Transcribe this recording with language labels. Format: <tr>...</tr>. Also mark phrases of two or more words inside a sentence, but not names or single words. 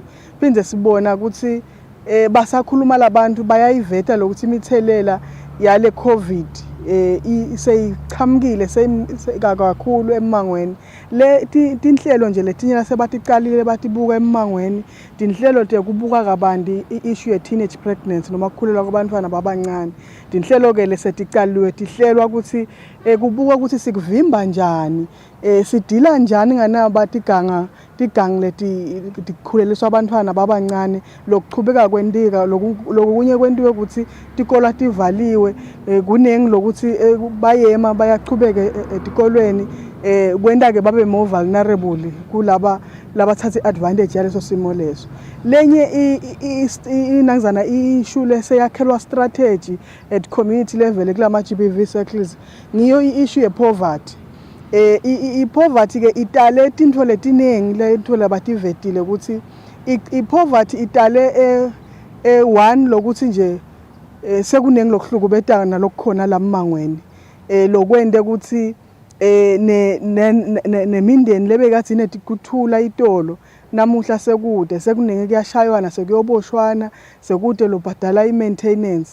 <ss>Phinde sibona ukuthi basakhuluma labantu bayayiveta lokuthi imithelela yale COVID seyichamukile kakhulu emangweni. Tinhlelo nje letinye lasebatiqalile batibuka emangweni, tinhlelo tekubuka kabanti i-issue ye</ss> <en>teenage pregnancy</en> <ss>noma kukhulelwa kwabantwana babancane. Tinhlelo ke lesetiqaliwe tihlelwa ukuthi kubuka ukuthi sikuvimba njani, sidila njani nganaba tigangi letikhuleliswa abantwana babancane, lokuchubeka kwendika lokunye kwentiwe ukuthi tikola tivaliwe, kunengi lokuthi bayema bayachubeka etikolweni, kwenta ke babe</ss> <en>more vulnerable</en> <ss>kulaba labathatha advantage yaleso simo leso. Lenye inangizana issue leseyakhelwa</ss> <en>strategy at community level</en> <ss>kulama</ss> <en>GBV circles</en> <ss>ngiyo issue ye poverty. I-poverty ke itale tintfo letinengi letintfo labativetile ukuthi i-poverty itale one lokuthi nje sekunengi lokuhlukubetana nalokukhona lamangweni, lokwente ukuthi nemindeni lebekathi netikuthula itolo namuhla sekude sekunenge kuyashaywana sekuyoboshwana sekude lobhadala i-maintenance.</ss>